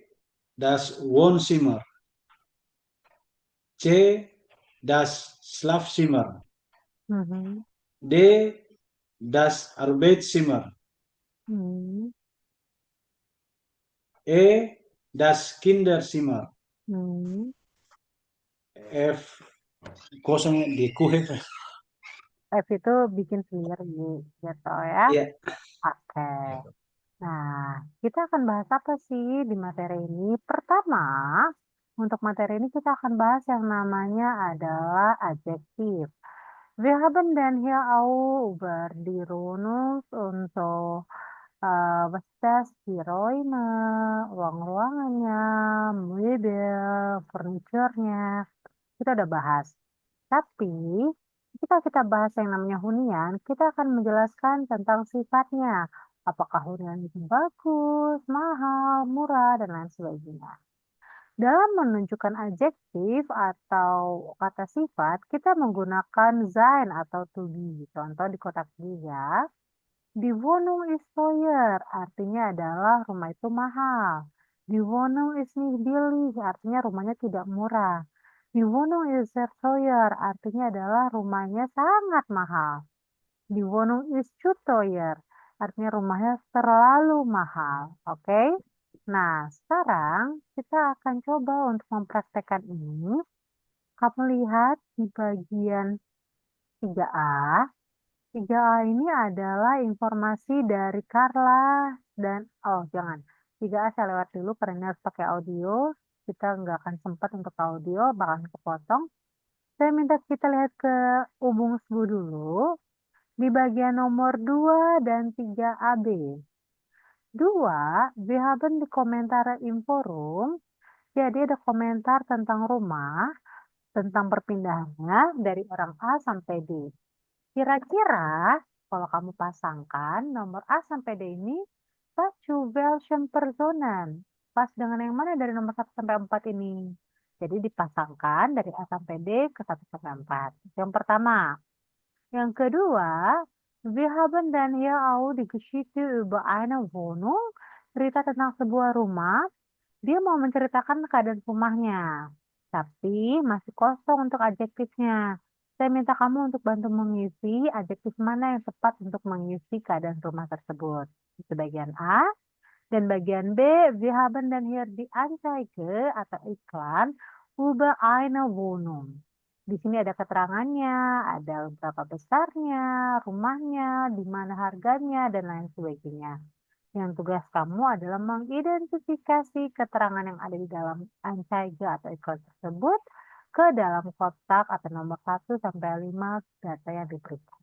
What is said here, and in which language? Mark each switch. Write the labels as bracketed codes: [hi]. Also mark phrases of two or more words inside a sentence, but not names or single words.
[de] Das Wohnzimmer. C. Das Schlafzimmer. Mhm. D. Das Arbeitszimmer. Mhm. E. Das Kinderzimmer. Mhm. [id] F. Kosong di kuhe. F itu bikin sendiri gitu ya. Ya. Oke. Nah, kita akan bahas apa sih di materi ini? Pertama, untuk materi ini kita akan bahas yang namanya adalah adjektif. [de] Wir haben dann hier auch über die Runus und so, was ist das? Die Räume, [id] ruang-ruangannya, möbel, furniturnya. Kita udah bahas. Tapi, ketika kita bahas yang namanya hunian, kita akan menjelaskan tentang sifatnya. Apakah hunian itu bagus, mahal, murah, dan lain sebagainya. Dalam menunjukkan adjektif atau kata sifat, kita menggunakan sein atau [en] to be. [id] Contoh di kotak tiga, [de] die Wohnung ist teuer, [id] artinya adalah rumah itu mahal. [de] Die Wohnung ist nicht billig, [id] artinya rumahnya tidak murah. [de] Die Wohnung ist sehr teuer, [id] artinya adalah rumahnya sangat mahal. [de] Die Wohnung ist zu teuer, [id] artinya rumahnya terlalu mahal. Oke? Nah, sekarang kita akan coba untuk mempraktekkan ini. Kamu lihat di bagian 3A. 3A ini adalah informasi dari Carla dan, oh jangan, 3A saya lewat dulu karena harus pakai audio. Kita nggak akan sempat untuk audio, bakalan kepotong. Saya minta kita lihat ke Ubungsbu dulu di bagian nomor 2 dan 3AB. [de] 2, wir haben die Kommentare im Forum. [id] Jadi ada komentar tentang rumah, tentang perpindahannya dari orang A sampai D. Kira-kira kalau kamu pasangkan nomor A sampai D ini pas [de] welchen Personen. [id] Pas dengan yang mana dari nomor 1 sampai 4 ini? Jadi dipasangkan dari A sampai D ke 1 sampai 4. Yang pertama. Yang kedua, [de] wir haben dann hier auch die Geschichte über eine Wohnung. [id] Cerita tentang sebuah rumah. Dia mau menceritakan keadaan rumahnya. Tapi masih kosong untuk adjektifnya. Saya minta kamu untuk bantu mengisi adjektif mana yang tepat untuk mengisi keadaan rumah tersebut. Itu bagian A. Dan bagian B, [de] wir haben dann hier die Anzeige [id] atau iklan [de] über eine Wohnung. [id] Di sini ada keterangannya, ada berapa besarnya, rumahnya, di mana harganya, dan lain sebagainya. Yang tugas kamu adalah mengidentifikasi keterangan yang ada di dalam Anzeige atau iklan tersebut ke dalam kotak atau nomor 1 sampai 5 data yang diberikan.